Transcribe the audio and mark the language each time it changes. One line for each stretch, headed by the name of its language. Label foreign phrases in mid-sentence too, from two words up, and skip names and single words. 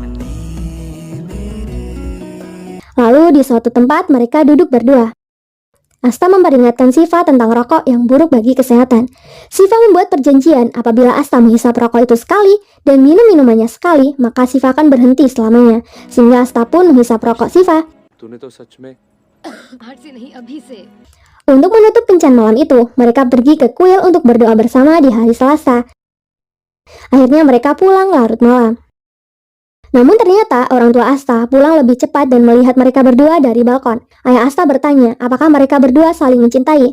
Indonesian: Lalu di suatu tempat mereka duduk berdua. Asta memperingatkan Siva tentang rokok yang buruk bagi kesehatan. Siva membuat perjanjian apabila Asta menghisap rokok itu sekali dan minum minumannya sekali, maka Siva akan berhenti selamanya. Sehingga Asta pun menghisap rokok Siva.
Hindi: तूने तो सच में आज से नहीं अभी से
Indonesian: Untuk menutup kencan malam itu, mereka pergi ke kuil untuk berdoa bersama di hari Selasa. Akhirnya mereka pulang larut malam. Namun ternyata orang tua Asta pulang lebih cepat dan melihat mereka berdua dari balkon. Ayah Asta bertanya apakah mereka berdua saling mencintai.